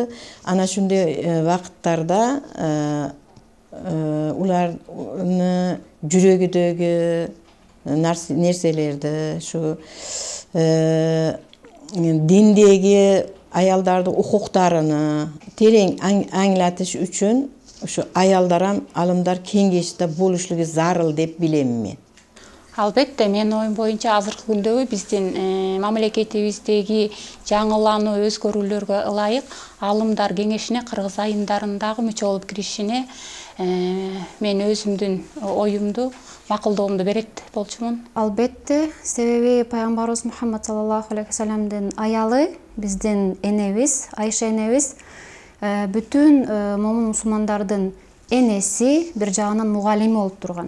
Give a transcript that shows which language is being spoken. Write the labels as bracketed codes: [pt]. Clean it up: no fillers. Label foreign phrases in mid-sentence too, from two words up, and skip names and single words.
[uz] Ana shunday vaqtlarda ularni yuragidagi narsalarni, shu dindagi ayollarning huquqlarini terin anglatish uchun shu ayollar ham alimdar kengashda bo'lishligi zarur deb bilaman men. Albatta, men oyim boyunca [ky] azırkı gündөгү биздин мамлекетибиздеги жаңылануу өзгөрүүлөргө ылайык алымдар кеңешине Кыргыз айымдарындагы мүчө болуп киришине мен өзүмдүн оюмду, макулдугумду берет болчумун. Албетте, себеби пайгамбарыбыз Мухаммад [ar] صلى الله عليه وسلم [ky] аялы, биздин энебиз, Айша энебиз, бүтүн момун мусулмандардын энеси, бир жагынан мугалими болуп турган.